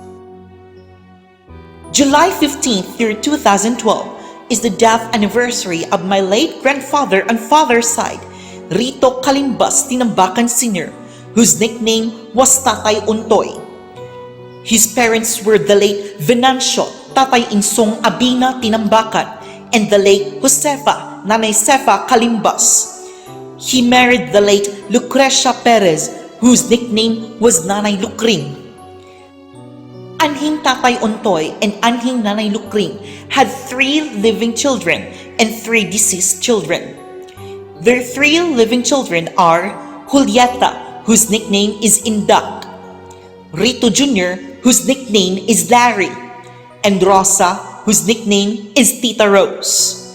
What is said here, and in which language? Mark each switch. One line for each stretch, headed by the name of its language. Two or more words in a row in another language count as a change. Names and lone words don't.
English: July 15th, year 2012 is the death anniversary of my late grandfather on father's side, Rito Kalimbas Tinambakan Sr., whose nickname was Tatay Untoy. His parents were the late Venancio Tatay Insong Abina Tinambakan and the late Josefa Nanay Sefa Kalimbas. He married the late Lucrecia Perez, whose nickname was Nanay Lukring. Anhing Tatay Untoy and Anhing Nanay Lukring had 3 living children and 3 deceased children. Their 3 living children are Julieta, whose nickname is Indak, Rito Jr., whose nickname is Larry, and Rosa, whose nickname is Tita Rose.